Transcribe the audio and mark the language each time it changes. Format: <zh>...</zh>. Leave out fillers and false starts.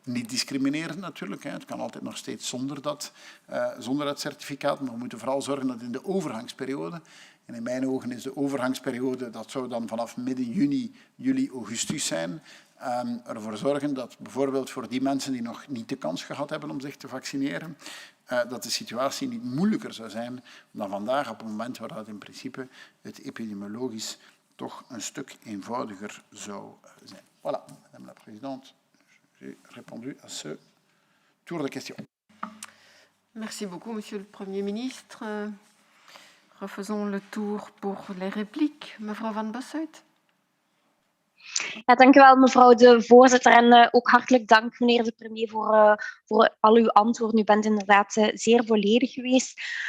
<nl>Niet discriminerend natuurlijk, hè. Het kan altijd nog steeds zonder dat certificaat, maar we moeten vooral zorgen dat in de overgangsperiode, en in mijn ogen is de overgangsperiode, dat zou dan vanaf midden juni, juli, augustus zijn, ervoor zorgen dat bijvoorbeeld voor die mensen die nog niet de kans gehad hebben om zich te vaccineren, dat de situatie niet moeilijker zou zijn dan vandaag, op het moment waar dat in principe het epidemiologisch toch een stuk eenvoudiger zou zijn.</nl> <fr>Voilà, Madame la Présidente, j'ai répondu à ce tour de questions. Merci beaucoup, Monsieur le Premier ministre. Refaisons le tour pour les répliques.</fr> <nl>Mevrouw Van Bossuyt. Ja, dank u wel, mevrouw de voorzitter. En ook hartelijk dank, meneer de premier, voor al uw antwoorden. U bent inderdaad zeer volledig geweest.</nl>